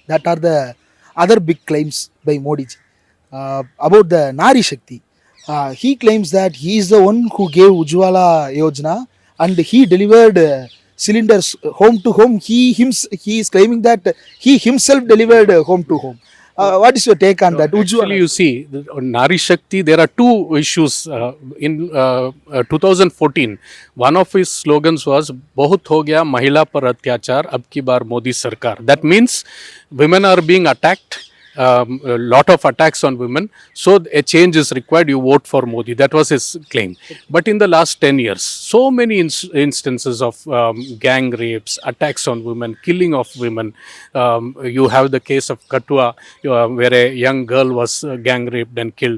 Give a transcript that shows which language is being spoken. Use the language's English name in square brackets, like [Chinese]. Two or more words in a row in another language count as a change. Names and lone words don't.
[English] That are the other big claims by Modi ji. About the Nari Shakti, he claims that he is the one who gave Ujjwala Yojana and he delivered cylinders home to home. He is claiming that he himself delivered home to home. What is your take on that? Actually, you see, Nari Shakti, there are 2 issues. In 2014, one of his slogans was, [Hindi] "बहुत हो गया महिला पर अत्याचार, अब की बार मोदी सरकार." [English] That means women are being attacked. A lot of attacks on women, so a change is required, you vote for Modi. That was his claim. But in the last 10 years, so many instances of gang rapes, attacks on women, killing of women. You have the case of Katua, where a young girl was gang raped and killed.